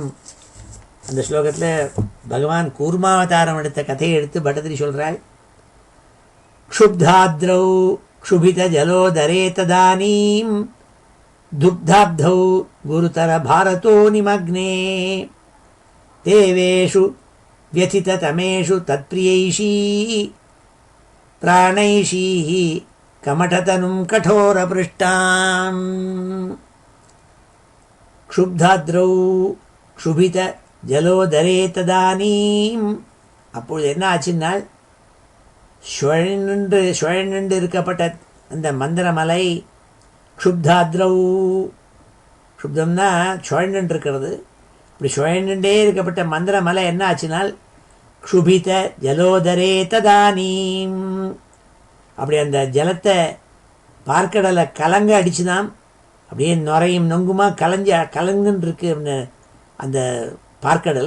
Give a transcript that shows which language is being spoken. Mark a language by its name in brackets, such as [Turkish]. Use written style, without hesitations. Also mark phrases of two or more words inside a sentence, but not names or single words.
[Tamil] அந்த ஸ்லோகத்தில் பகவான் கூர்மாவதாரம் எடுத்த கதையை எடுத்து பட்டதிரி சொல்கிறாள். [Sanskrit] क्षुब्धाद्रौ क्षुभित जलोदरे तदानीम् दुग्धाब्धौ गुरुतर भारतो निमग्ने देवेषु व्यथिततमेषु तत्प्रियैषी प्राणैषीः कमठतनुं कठोरपृष्ठाम् क्षुब्धाद्रौ क्षुभित जलोदरे तदानीम्. [Tamil] அப்பொழுது என்ன ஆச்சுன்னால் சுழன்று இருக்கப்பட்ட அந்த மந்திரமலை க்ஷுப்தாத்ரௌ, க்ஷுப்தம்னா சுழன்று இருக்கிறது, இப்படி சுழண்டே இருக்கப்பட்ட மந்திரமலை என்ன ஆச்சுனால் [Sanskrit] क्षुभित जलोदरे तदानीम्, [Tamil] அப்படி அந்த ஜலத்தை பார்க்கடலை கலங்க அடிச்சுதான் அப்படியே நுரையும் நொங்குமா கலங்குன்னு இருக்கு அந்த பார்க்கடல்.